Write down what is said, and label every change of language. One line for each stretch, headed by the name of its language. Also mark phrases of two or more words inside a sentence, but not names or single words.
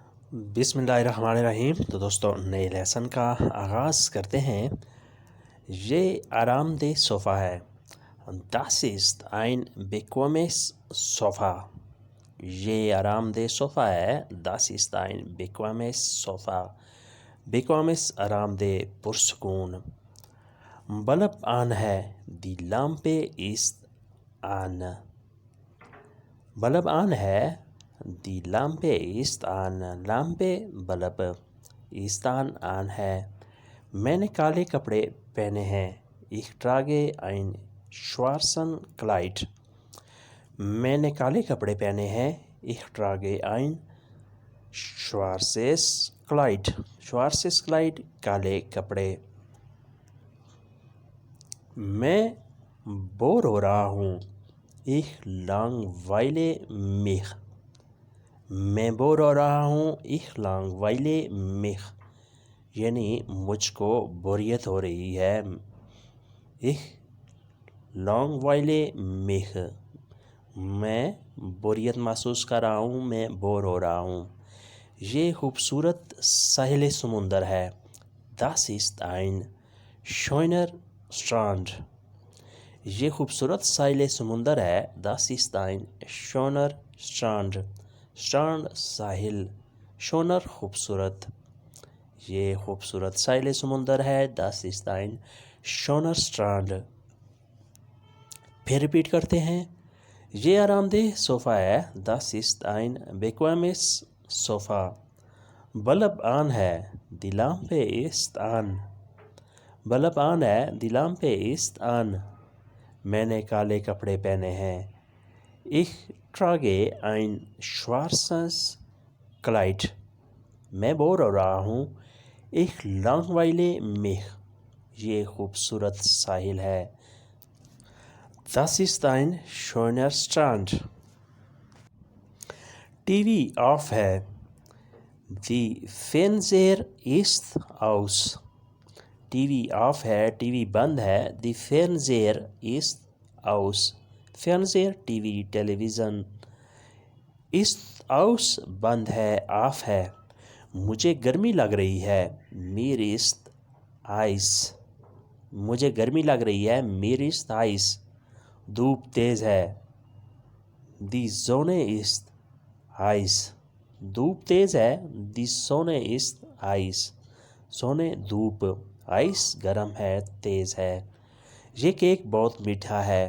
Urdu: بسم اللہ الرحمن الرحیم۔ تو دوستو نئے لیسن کا آغاز کرتے ہیں۔ یہ آرام دہ صوفہ ہے۔
German: Das ist ein bequemes Sofa۔
Urdu: یہ آرام دہ صوفہ ہے۔
German: Das ist ein bequemes Sofa۔
Urdu: bequemes آرام دہ پرسکون۔ بلب آن ہے۔
German: Die Lampe ist an۔
Urdu: بلب آن ہے۔
German: Die Lampe ist an۔ لامپے بلب ist an ہے۔
Urdu: میں نے کالے کپڑے پہنے ہیں۔
German: Ich trage ein schwarzen Kleid۔
Urdu: میں نے کالے کپڑے پہنے ہیں۔
German: Ich trage ein schwarzes Kleid۔ schwarzes Kleid
Urdu: کالے کپڑے۔ میں بور ہو رہا ہوں۔
German: Ich langweile mich۔
Urdu: میں بور ہو رہا ہوں۔
German: Ich langweile mich
Urdu: یعنی مجھ کو بوریت ہو رہی ہے۔
German: Ich langweile mich
Urdu: میں بوریت محسوس کر رہا ہوں، میں بور ہو رہا ہوں۔ یہ خوبصورت ساحل سمندر ہے۔
German: Das ist ein schöner Strand۔
Urdu: یہ خوبصورت ساحل سمندر ہے۔
German: Das ist ein schöner Strand۔
Urdu: Strand ساحل، schöner خوبصورت۔ یہ خوبصورت ساحل سمندر ہے۔
German: Das ist ein schöner Strand۔
Urdu: پھر ریپیٹ کرتے ہیں۔ یہ آرام دہ صوفہ ہے۔
German: Das ist ein bequemes Sofa۔
Urdu: بلب آن ہے۔
German: Die Lampe ist an۔
Urdu: بلب آن ہے۔
German: Die Lampe ist an۔
Urdu: میں نے کالے کپڑے پہنے ہیں۔
German: Ich trage ein schwarzes Kleid۔
Urdu: میں بور ہو رہا ہوں۔
German: Ich langweile mich
Urdu: یہ خوبصورت ساحل ہے۔
German: Das ist ein schöner Strand۔
Urdu: ٹی وی آف ہے۔
German: Die Fernseher ist aus۔
Urdu: ٹی وی آف ہے، ٹی وی بند ہے۔
German: Die Fernseher ist aus۔ Fernseher
Urdu: ٹی وی، ٹیلی ویژن۔
German: ist aus
Urdu: بند ہے، آف ہے۔ مجھے گرمی لگ رہی ہے۔
German: Mir ist heiß۔
Urdu: مجھے گرمی لگ رہی ہے۔
German: Mir ist heiß
Urdu: دھوپ تیز ہے۔
German: Die Sonne ist heiß
Urdu: دھوپ تیز ہے۔
German: Die Sonne ist heiß Sonne دھوپ، heiß
Urdu: گرم ہے، تیز ہے۔ یہ کیک بہت میٹھا ہے۔